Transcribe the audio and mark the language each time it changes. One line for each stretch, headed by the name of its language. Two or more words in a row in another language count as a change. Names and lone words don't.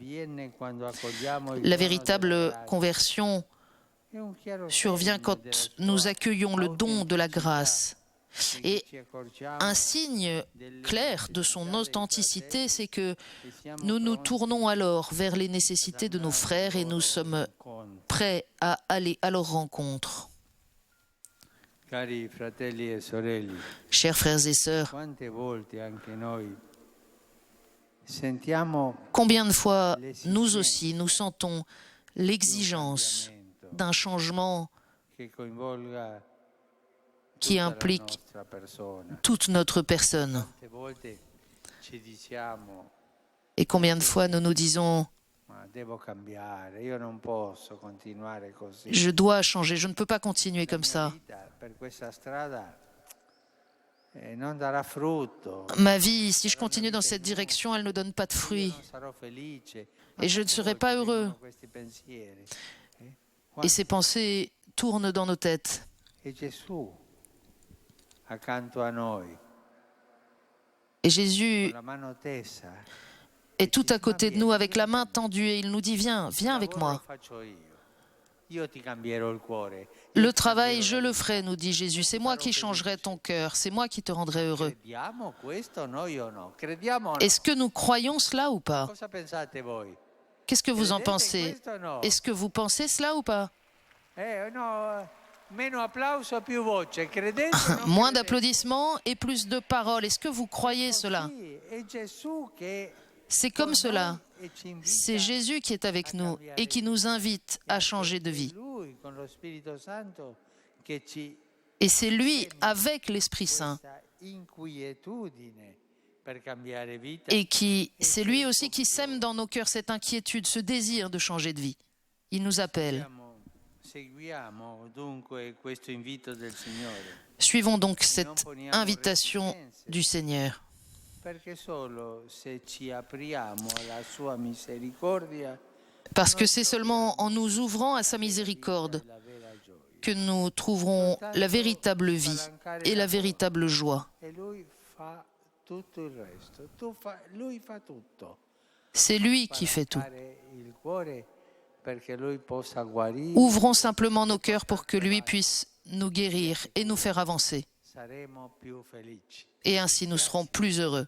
French: La véritable conversion survient quand nous accueillons le don de la grâce Et un signe clair de son authenticité, c'est que nous nous tournons alors vers les nécessités de nos frères et nous sommes prêts à aller à leur rencontre.
Italian: Cari fratelli e sorelle,
French: Chers frères et sœurs,
Italian: quante volte anche noi sentiamo
French: combien de fois nous aussi nous sentons l'exigence d'un changement
Italian: che coinvolga
French: qui
Italian: tutta la
French: implique
Italian: nostra persona.
French: toute notre personne.
Italian: Quante volte ci diciamo
French: Et combien de fois nous nous disons
Italian: ma devo cambiare, io non posso continuare così.
French: je dois changer, je ne peux pas continuer comme ça.
Italian: Vita per questa strada non darà frutto.
French: Ma vie, si je continue dans cette direction, elle ne donne pas de fruits
Italian: Non sarò felice.
French: et je ne serai pas heureux.
Italian: Questi pensieri.
French: Et ces pensées tournent dans nos têtes.
Italian: E Gesù accanto a noi,
French: Et Jésus
Italian: con la mano tesa,
French: est tout à côté de nous avec la main tendue et il nous dit viens, viens avec
Italian: il lavoro
French: moi.
Italian: lo faccio io. Io ti cambierò il cuore.
French: Le travail, je le ferai, nous dit Jésus. C'est moi qui changerai ton cœur, c'est moi qui te rendrai heureux.
Italian: Crediamo questo noi o no? Crediamo o no?
French: Est-ce que nous croyons cela ou pas?
Italian: Cosa pensate voi?
French: Qu'est-ce que vous en
Italian: Credete
French: pensez?
Italian: questo o no?
French: Est-ce que vous pensez cela ou pas?
Italian: No, meno applauso, più voce. Credete o non
French: Moins
Italian: credete?
French: d'applaudissements et plus de paroles. Est-ce que vous croyez cela?
Italian: Sì, è Gesù che
French: C'est comme
Italian: con
French: cela.
Italian: noi e ci invita
French: C'est Jésus qui est avec nous et qui nous invite à changer de vie.
Italian: È Lui con lo Spirito Santo che ci
French: Et c'est lui, avec l'Esprit Saint,
Italian: questa inquietudine per cambiare vita.
French: et c'est lui aussi qui sème dans nos cœurs cette inquiétude, ce désir de changer de vie. Il nous appelle.
Italian: Seguiamo dunque questo invito del Signore,
French: Suivons donc cette invitation du Seigneur.
Italian: perché solo se ci apriamo alla sua misericordia
French: Parce que c'est seulement en nous ouvrant à sa miséricorde
Italian: la vera gioia.
French: que nous trouverons la véritable vie et la véritable joie.
Italian: E Lui fa tutto il resto. Lui fa tutto.
French: C'est lui qui fait tout.
Italian: Fare il cuore perché Lui possa guarire.
French: Ouvrons simplement nos cœurs pour que lui puisse nous guérir et nous faire avancer.
Italian: Saremo più felici.
French: Et ainsi nous serons plus heureux.